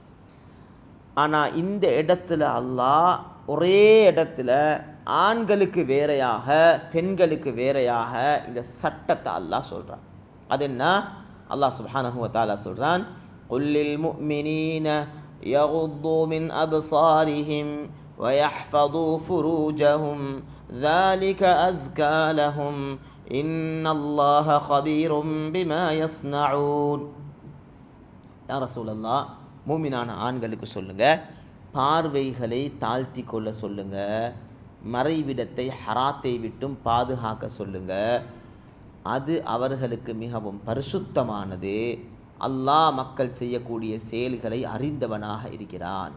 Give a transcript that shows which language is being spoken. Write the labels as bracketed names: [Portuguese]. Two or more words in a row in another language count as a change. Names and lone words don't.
[Tamil] ஆனால் இந்த இடத்துல அல்லாஹ் ஒரே இடத்துல ஆண்களுக்கு வேறையாக பெண்களுக்கு வேறையாக இந்த சட்டத்தை அல்லாஹ் சொல்கிறான். அது என்ன? [Arabic] அல்லாஹ் سبحانه وتعالى சொல்கிறான், قل للمؤمنين يغضوا من أبصارهم وَيَحْفَظُوا فُرُوجَهُمْ ذَلِكَ أَزْكَى لَهُمْ إِنَّ اللَّهَ خَبِيرٌ بِمَا يَصْنَعُونَ. يا رسول الله, [Tamil] மூமினான ஆண்களுக்கு சொல்லுங்க, பார்வைகளை தாழ்த்தி கொள்ள சொல்லுங்க, மறைவிடத்தை ஹராத்தை விட்டும் பாதுகாக்க சொல்லுங்க, அது அவர்களுக்கு மிகவும் பரிசுத்தமானது. அல்லாஹ் மக்கள் செய்யக்கூடிய செயல்களை அறிந்தவனாக இருக்கிறான்.